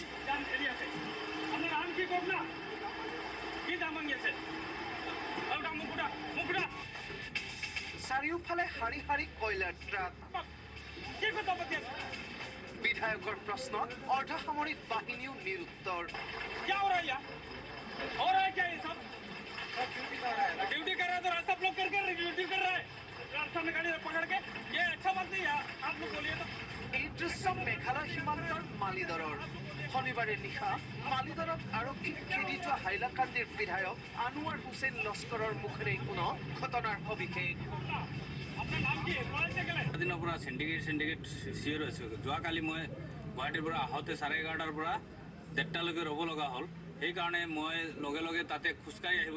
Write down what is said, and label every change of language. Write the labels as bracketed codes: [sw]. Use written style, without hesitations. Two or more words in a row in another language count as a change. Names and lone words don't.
[as] চাৰিওফালে শাৰী শাৰী কয়লাৰ ট্ৰাক বিধায়কৰ প্ৰশ্নত অৰ্ধসামৰিক বাহিনীও নিৰুত্তৰ [hi] ड्यूटी कर रहा है तो रास्ता ब्लॉक करके ड्यूटी कर रहा है रास्ता में गाड़ी पकड़ के ये अच्छा बात नहीं है आप लोग बोलिए तो [as] এই দৃশ্য মেঘালয় সীমান্তৰ মালিদৰৰ শনিবাৰে নিশা মালিদৰত আৰক্ষীক খেদি যোৱা হাইলাকান্দিৰ বিধায়ক আনোৱাৰ হুছেইন লস্কৰৰ মুখেৰে কোনো ঘটনাৰ সবিশেষ দিনৰ পৰা সিন্ডিকেট চিয়ৰ হৈছে যোৱাকালি মই গুৱাহাটীৰ পৰা আহোঁতে 11:30টাৰ পৰা 1:30লৈকে ৰ'ব লগা হ'ল সেইকাৰণে মই লগে লগে তাতে খোজকাঢ়ি আহিব